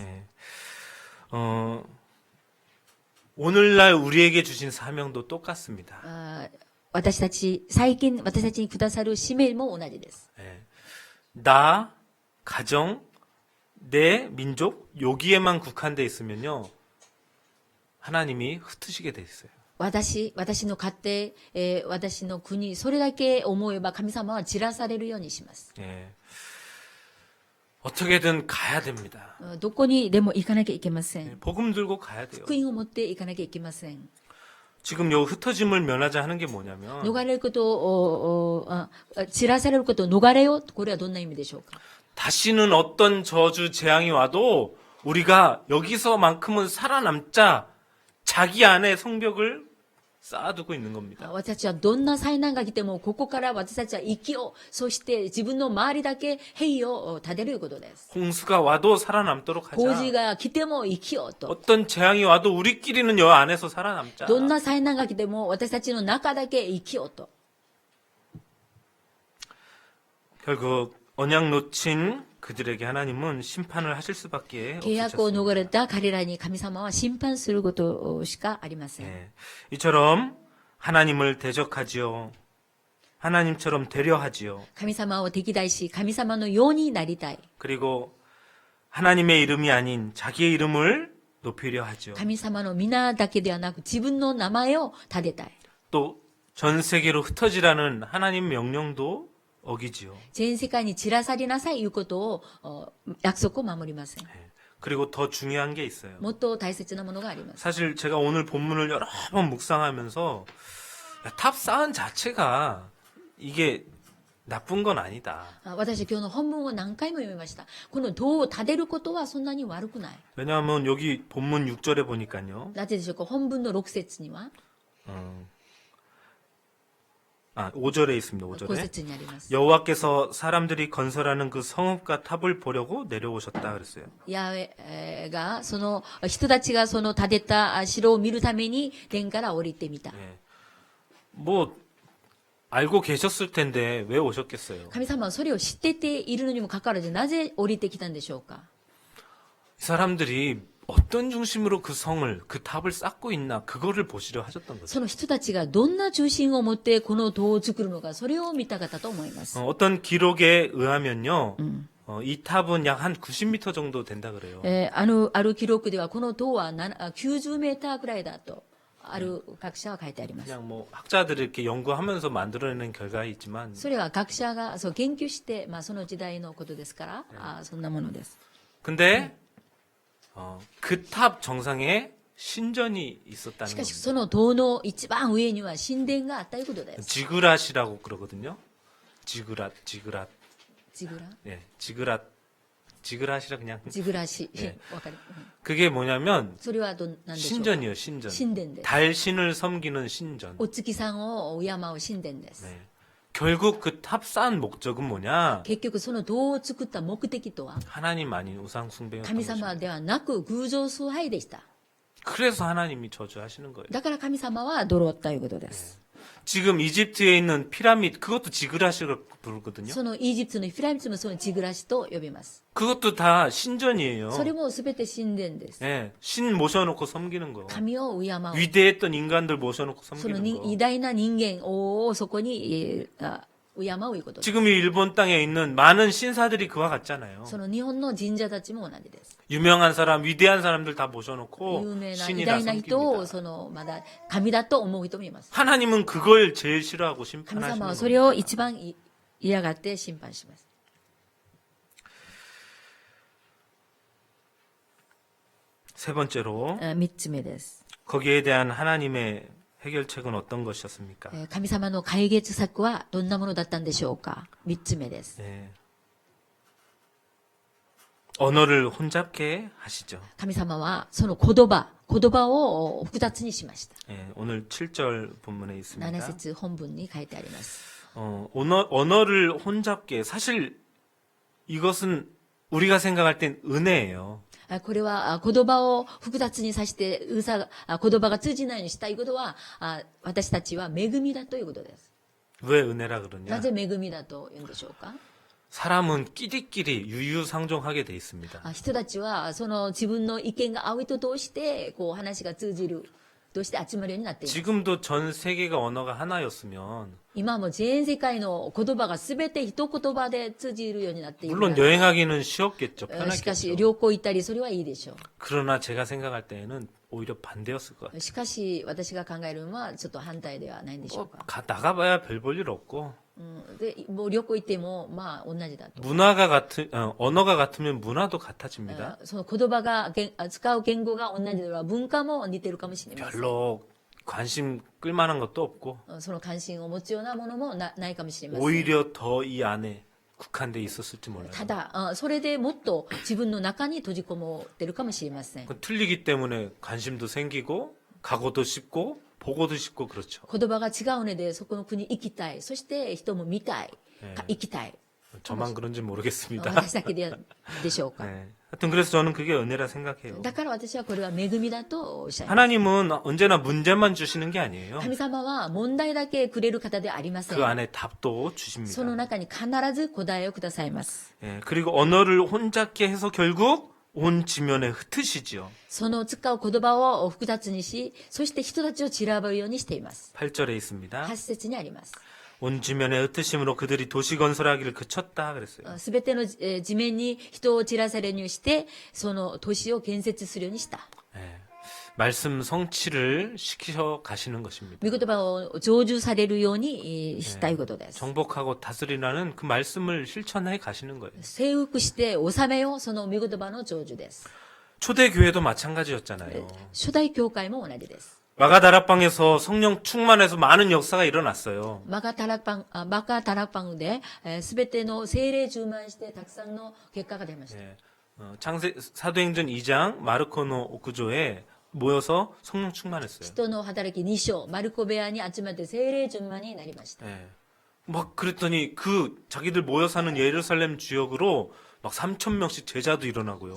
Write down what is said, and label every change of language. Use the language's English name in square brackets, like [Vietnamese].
[Korean] 예. 오늘날 우리에게 주신 사명도 똑같습니다. [Japanese] 私たち、最近私たちにくださる使命も同じです。 [Korean] 예. 나, 가정, 내 민족 여기에만 국한돼 있으면요. 하나님이 흩으시게 돼 있어요. [Japanese] 私の家庭、私の国、それだけ思えば神様は散らされるようにします。 [Korean] 예. 어떻게든 가야 됩니다. [Japanese] どこにでも行かなきゃいけませ [Korean] 예, [Japanese] ん。 [Korean] 복음 들고 가야 돼요. [Japanese] 福音を持って行かなきゃいけません。 [Korean] 지금 요 흩어짐을 면하자 하는 게 뭐냐면 [Japanese] 逃れることを、散らされることを逃れよう。これはどんな意味でしょうか。 [Korean] 다시는 어떤 저주 재앙이 와도 우리가 여기서만큼은 살아남자 자기 안에 성벽을 쌓아두고 있는 겁니다. [Japanese] 私たちはどんな災難が来ても、ここから私たちは生きよう。そして自分の周りだけ塀を立てることです。 [Korean] 홍수가 와도 살아남도록 [Japanese] 洪水 [Korean] 하자. [Japanese] が来ても生きようと。 [Korean] 어떤 재앙이 와도 우리끼리는 여 안에서 살아남자. [Japanese] どんな災難が来ても私たちの中だけ生きようと。 [Korean] 결국 언약 놓친 그들에게 하나님은 심판을 하실 수밖에 [Japanese] 契約を [Korean] 없으셨습니다. [Japanese] 逃れた彼らに神様は審判することしかありません。 [Korean] 예. 이처럼 하나님을 대적하지요. 하나님처럼 되려하지요. [Japanese] 神様を敵対し、神様のようになりたい。 [Korean] 그리고 하나님의 이름이 아닌 자기의 이름을 높이려 하죠. [Japanese] 神様の皆だけではなく自分の名前を立てたい。 [Korean] 또 전 세계로 흩어지라는 하나님 명령도 어기지요. [Japanese] 全世界に散らされなさいということを約束を守りません。 [Korean] 그리고 더 중요한 게 있어요. [Japanese] もっと大切なものがあります。 [Korean] 사실 제가 오늘 본문을 여러 번 묵상하면서 탑 쌓은 자체가 이게 나쁜 건 아니다. [Japanese] 私は今日の本文を何回も読みました。この塔を立てることはそんなに悪くない。 [Korean] 왜냐하면 여기 본문 6절에 보니까요. [Japanese] なぜでしょうか。本文の6節には [Korean] 5절에 있습니다. 5 5절에. [Japanese] 節にあります。 [Korean] 여호와께서 사람들이 건설하는 그 성읍과 탑을 보려고 내려오셨다 그랬어요. [Japanese] ヤーウェが、その人たちがその建てた城を見るために天から降りてみた。 [Korean] 예. 뭐 알고 계셨을 텐데 왜 오셨겠어요? [Japanese] 神様はそれを知ってているのにもかかわらず、なぜ降りてきたんでしょうか。 [Korean] 이 사람들이 어떤 중심으로 그 성을 그 탑을 쌓고 있나 그거를 보시려 하셨던 거죠. [Japanese] その人たちがどんな中心を持ってこの塔を作るのか、それを見たかったと思います。 [Korean] 어떤 기록에 의하면요. 이 탑은 약 한 90m 정도 된다 그래요. [Japanese] ある記録ではこの塔は90メーターくらいだと、ある学者は書いてあります。 [Korean] 그냥 뭐 학자들이 이렇게 연구하면서 만들어내는 결과이지만 [Japanese] それは学者がそう研究して、その時代のことですから、そんなものです。 [Korean] 근데 그 탑 정상에 신전이 있었다는 [Japanese] しかし [Korean] 겁니다. [Japanese] その塔の一番上には神殿があったということです。 [Korean] 지그랏이라고 그러거든요. 지그랏. [Japanese] ジグラ [Korean] 예, 지그랏이라 그냥 [Japanese] ジグラシ、えわかる。 [Korean] 그게 뭐냐면 [Japanese] それは何でしょうか。 [Korean] 신전이에요, 신전. [Japanese] 神殿です。 [Korean] 달신을 섬기는 신전. [Japanese] お月さんを敬う神殿です。 [Korean] 네. 결국 그 탑 쌓은 목적은 뭐냐? [Japanese] 結局その塔を作った目的とは、 [Korean] 하나님 아닌 우상 숭배였던 [Japanese] 神 [Korean] 것입니다. [Japanese] 様ではなく偶像崇拝でした。 [Korean] 그래서 하나님이 저주하시는 거예요. [Japanese] だから神様は呪ったということです。 [Korean] 지금 이집트에 있는 피라미드 그것도 지그라시로 부르거든요. [Japanese] そのイージプトのピラミッドもそのジグラシと呼びます。 [Korean] 그것도 다 신전이에요. [Japanese] それもすべて神殿です。 [Korean] 예, 신 모셔놓고 섬기는 거. [Japanese] 神を敬う。 [Korean] 위대했던 인간들 모셔놓고 [Japanese] その [Korean] 섬기는 [Japanese] 偉 [Korean] 거. [Japanese] 大な人間をそこに敬うということです。 [Korean] 지금 이 일본 땅에 있는 많은 신사들이 그와 같잖아요. [Japanese] その日本の神社たちも同じです。 [Korean] 유명한 사람, 위대한 사람들 다 모셔놓고 [Japanese] 有名な偉 [Korean] 신이라 [Japanese] 大な人を [Korean] 섬깁니다. [Japanese] まだ神だと思う人もいます。 [Korean] 하나님은 그걸 제일 싫어하고 [Japanese] 神 [Korean] 심판하시는 [Japanese] 様は [Korean] 겁니다. [Japanese] それを一番嫌がって審判します。 [Korean] 세 번째로 [Japanese] 3つ目です。 [Korean] 거기에 대한 하나님의 해결책은 어떤 것이었습니까? [Japanese] 神様の解決策はどんなものだったんでしょうか。 3つ目です。 [Korean] 예. 언어를 혼잡게 하시죠. [Japanese] 神様はその言葉を複雑にしました。 [Korean] 예, 오늘 7절 본문에 있습니다. [Japanese] 7節本文に書いてあります。 [Korean] 언어를 혼잡게 사실 이것은 우리가 생각할 땐 은혜예요. [Japanese] これは言葉を複雑にさせて、言葉が通じないようにしたいことは、私たちは恵みだということです。 [Korean] 왜 은혜라 그러냐? [Japanese] なぜ恵みだと言うんでしょうか？ [Korean] 사람은 끼리끼리 유유상종하게 돼 있습니다. [Japanese] 人たちは、その自分の意見が合う人同士で、話が通じる、として集まるようになっています。 [Korean] 지금도 전 세계가 언어가 하나였으면 [Japanese] 今も全世界の言葉がすべて一言葉で通じるようになっている。 [Korean] 물론 여행하기는 쉬웠겠죠. [Japanese] しかし [Korean] 편하겠죠. [Japanese] 旅行行ったりそれはいいでしょ [Korean] 그러나 제가 생각할 때에는 오히려 반대였을 것 같아요. [Japanese] う。しかし私が考えるのはちょっと反対ではないんでしょうか。 [Korean] 나가봐야 별 볼 일 없고 [Japanese] でもう旅行行っても同じだと。 [Korean] 언어가 같으면 문화도 같아집니다. [Japanese] その言葉が使う言語が同じでは文化も似てるかもしれません。 [Korean] 별로 관심 끌만한 것도 없고 [Japanese] その関心を持つようなものもないかもしれません。 [Korean] 오히려 더 이 안에 국한돼 있었을지 몰라요. [Japanese] ただ、それでもっと自分の中に閉じこもってるかもしれません。 [Korean] 틀리기 때문에 관심도 생기고 가고도 싶고 보고도 싶고 그렇죠. [Japanese] 言葉が違うので、そこの国行きたい。そして人も見たい。行きたい。 [Korean] 저만 그런지 모르겠습니다. [Japanese] 私だけでしょうか。 [Korean] 네. 하여튼 그래서 저는 그게 은혜라 생각해요. [Japanese] だから私はこれは恵みだとおっしゃいます。 [Korean] 하나님은 언제나 문제만 주시는 게 아니에요. [Japanese] 神様は問題だけくれる方ではありません。 [Korean] 그 안에 답도 [Japanese] その中に必ず答えをくださいます。 [Korean] 예, 그리고 언어를 혼잡게 해서 결국 온 지면에 흩으시지요. [Japanese] その使う言葉を複雑にし、そして人たちを散らばるようにしています。 [Korean] 8절에 있습니다. [Japanese] 8節にあります。 [Korean] 온 지면에 흩으심으로 그들이 도시 건설하기를 그쳤다 그랬어요. [Japanese] すべての地面に人を散らされるようにして、その都市を建設するようにした。 [Korean] 예, 말씀 성취를 시켜 가시는 것입니다. [Japanese] 御言葉を成就されるようにしたいことです。 [Korean] 정복하고 다스리라는 그 말씀을 실천해 가시는 거예요. [Japanese] 征服して治めよう、その御言葉の成就です。 [Korean] 초대 교회도 마찬가지였잖아요. [Japanese] 初代教会も同じです。 [Korean] 마가다락방에서 성령 충만해서 많은 역사가 일어났어요. [Japanese] マカタラパンで、すべての精霊充満してたくさんの結果が出ました。 [Korean] 예, 사도행전 2장 마르코노 옥구조에 모여서 성령 충만했어요. [Japanese] 人の働き2章、マルコ部屋に集まって精霊充満になりました。 [Korean] 예. 막 그랬더니 그 자기들 모여 사는 예루살렘 지역으로 막 3,000명씩 제자도 일어나고요.